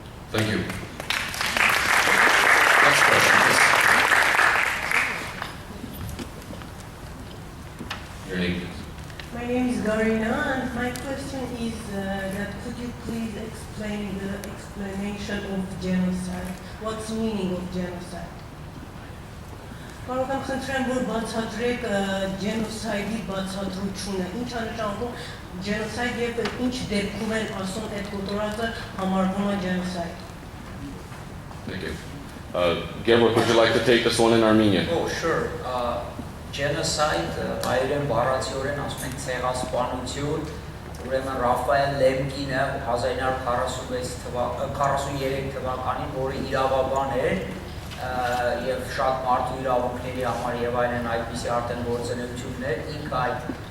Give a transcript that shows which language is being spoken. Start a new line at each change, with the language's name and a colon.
English: Thank you. Next question, please. Your name, please. My name is Garina, and my question is that could you please explain the explanation of genocide? What's the meaning of genocide?
Armenian: Կարող եմ խնդրեմ, որ բացատրեք genocide-ի բացատրությունը, ինչ անշանքում genocide եւ ինչ դեպքում են ասում այդ կոտորածը համարվում է genocide։
English: Thank you. Gabriel, would you like to take this one in Armenian? Oh, sure.
Armenian: Genocide, հայերեն բառացիորեն ասում են ցեղասպանություն, ուրեմն Ռաֆայել Լեմկինը 1943 թվականին, որը իրավաբան էր եւ շատ մարդու իրավունքների համար եւ այլն այդպիսի արդեն գործունեություններ, ինքը այդ